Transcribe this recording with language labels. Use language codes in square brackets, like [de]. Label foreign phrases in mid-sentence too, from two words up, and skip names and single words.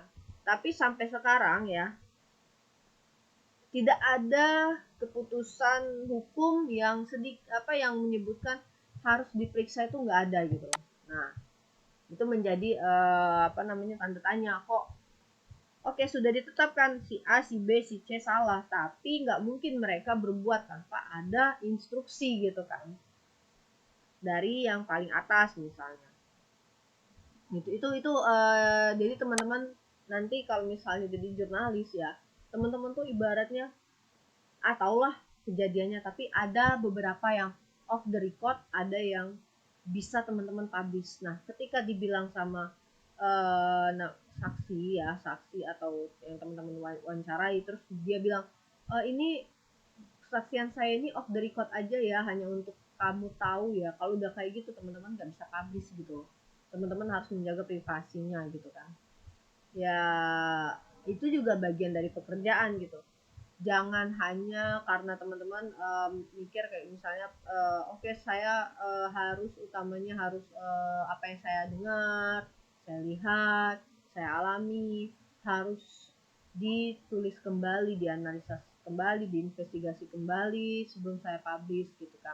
[id] Tapi sampai sekarang ya tidak ada keputusan hukum yang yang menyebutkan harus diperiksa, itu nggak ada gitu. Nah, itu menjadi tanda tanya. Kok oke, sudah ditetapkan si A, si B, si C salah, tapi nggak mungkin mereka berbuat tanpa ada instruksi gitu kan dari yang paling atas misalnya. Jadi teman-teman nanti kalau misalnya jadi jurnalis ya, teman-teman tuh ibaratnya taulah kejadiannya, tapi ada beberapa yang [en] off the record, [id] ada yang bisa teman-teman publish. Nah, ketika dibilang sama saksi atau yang teman-teman wawancarai, terus dia bilang ini kesaksian saya ini [en] off the record [id] aja ya, hanya untuk kamu tahu ya. Kalau udah kayak gitu teman-teman nggak bisa publish gitu. Teman-teman harus menjaga privasinya gitu kan. Ya itu juga bagian dari pekerjaan gitu. Jangan hanya karena teman-teman mikir kayak misalnya oke, saya harus apa yang saya dengar, saya lihat, saya alami harus ditulis kembali, dianalisa kembali, diinvestigasi kembali sebelum saya publish gitu kan.